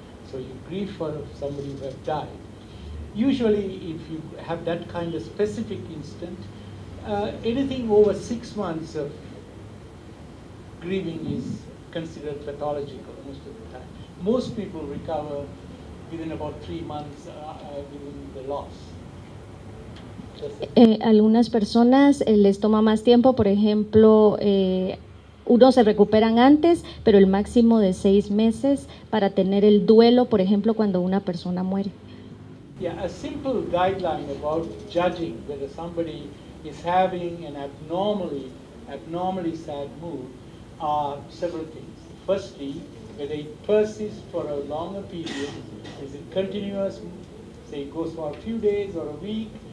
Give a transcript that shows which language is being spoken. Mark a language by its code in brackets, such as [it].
[en] So you grieve for somebody who have died. Usually, if you have that kind of specific instant, anything over 6 months of grieving is considered pathological most of the time. Most people recover within about 3 months within the loss. [es] Algunas personas les toma más tiempo, por ejemplo, unos se recuperan antes, pero el máximo de 6 meses para tener el duelo, por ejemplo, cuando una persona muere. [en] Yeah, a simple guideline about judging whether somebody is having an abnormally sad mood are several things. Firstly, whether it persists for a longer period, is it continuous, say it goes for a few days or a week.